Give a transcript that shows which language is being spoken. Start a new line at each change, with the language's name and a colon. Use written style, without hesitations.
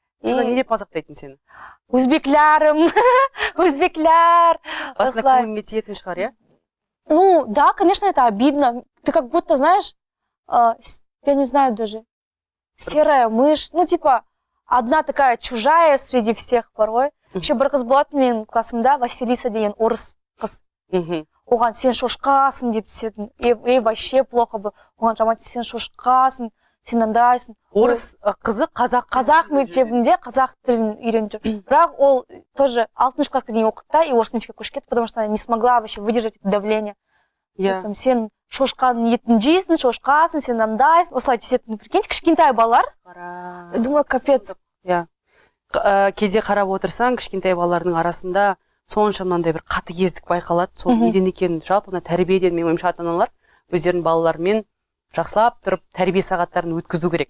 Kazakh: Сонда не деп мазақтайтын сені? Өзбеклярым, өзбекляр. Басына көңіліңе тиетін шығар, я?
Russian: Ну, да, конечно, это обидно. Ты как будто, знаешь, я не знаю даже, серая мышь, ну, типа, одна такая чужая среди всех порой.
Kazakh: Еще бір қыз болатын менің классымда, Василиса деген орыс қыз. Оған сен шошқасың деп түсетін.
Russian: И вообще плохо был.
Kazakh: Оған жаман сен шошқасың, сен андайсың. Орыс қызы қазақ мектебінде қазақ тілін үйреніп жүр. Бірақ ол тоже 6-шы классқа дейін оқыды да, и орыс мектепке көшіп кетті,
Russian: потому что она не смогла вообще выдержать это давление.
Kazakh: Сен шошқаның етін жейсің, шошқасың, сен андайсың. Осылай десетін, прикиньте, кішкентай балалар.
Russian: Думаю, капец.
Kazakh: Кейде қарап отырсаң, кішкентай балалардың арасында сонша мынандай бір қатыгездік байқалады. Сол неден екенін жалпы тәрбиеден мен ойымша ата-аналар өздерінің балаларымен жақсылап тұрып тәрбие сағаттарын өткізу керек.